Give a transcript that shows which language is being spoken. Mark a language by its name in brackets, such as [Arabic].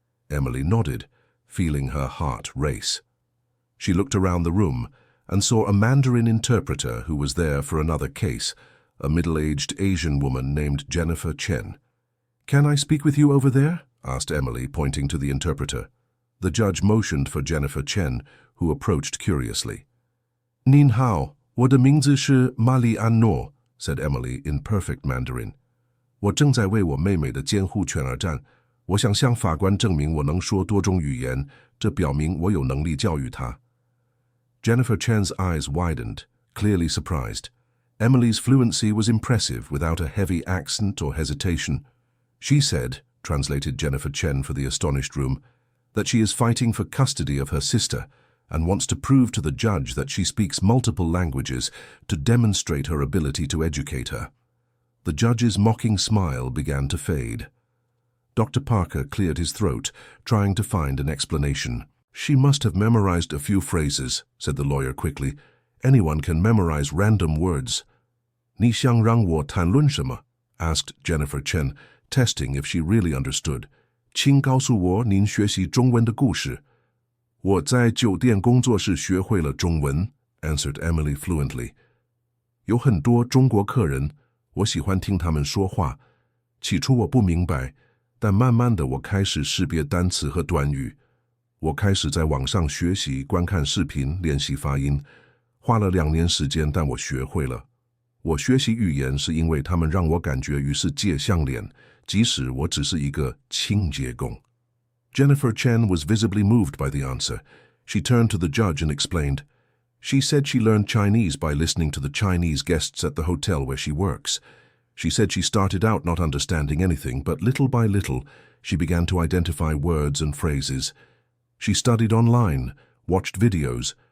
[English] Emily nodded, feeling her heart race. She looked around the room and saw a Mandarin interpreter who was there for another case, a middle-aged Asian woman named Jennifer Chen. Can I speak with you over there? Asked Emily, pointing to the interpreter. The judge motioned for Jennifer Chen, who approached curiously. [Chinese] 您好，我的名字是玛丽安诺 [English] said Emily in perfect Mandarin. [Chinese] 我正在为我妹妹的监护权而战。我想向法官证明我能说多种语言，这表明我有能力教育她。 [English] Jennifer Chen's eyes widened, clearly surprised. Emily's fluency was impressive without a heavy accent or hesitation. She said, translated Jennifer Chen for the astonished room, that she is fighting for custody of her sister and wants to prove to the judge that she speaks multiple languages to demonstrate her ability to educate her. The judge's mocking smile began to fade. Dr. Parker cleared his throat, trying to find an explanation. She must have memorized a few phrases, said the lawyer quickly. Anyone can memorize random words. [Chinese] 你想让我谈论什么? [English] asked Jennifer Chen, testing if she really understood. [Chinese] 请告诉我您学习中文的故事。我在酒店工作时学会了中文 [English] answered Emily fluently. [Chinese] 有很多中国客人，我喜欢听他们说话。起初我不明白，但慢慢的我开始识别单词和短语。我开始在网上学习，观看视频，练习发音。花了2年时间，但我学会了。我学习语言是因为他们让我感觉与世界相连，即使我只是一个清洁工。 [English] Jennifer Chen was visibly moved by the answer. She turned to the judge and explained. She said she learned Chinese by listening to the Chinese guests at the hotel where she works. She said she started out not understanding anything, but little by little, she began to identify words and phrases. She studied online, watched videos,